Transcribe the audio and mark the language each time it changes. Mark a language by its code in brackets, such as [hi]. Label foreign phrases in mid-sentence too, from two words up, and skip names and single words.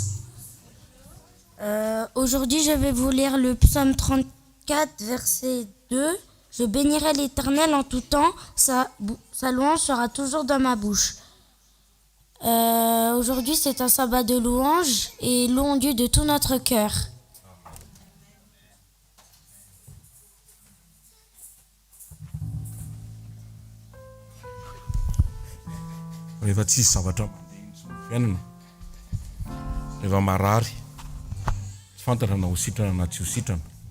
[fr] Aujourd'hui, je vais vous lire le psaume 34, verset 2. Je bénirai l'Éternel en tout temps, sa louange sera toujours dans ma bouche. Aujourd'hui, c'est un sabbat de louange et louons Dieu de tout notre cœur. [mg] Rehefa tsisy zavatra fiainana, rehefa marary, tsy fantatra na ho sitrana na tsy ho sitrana.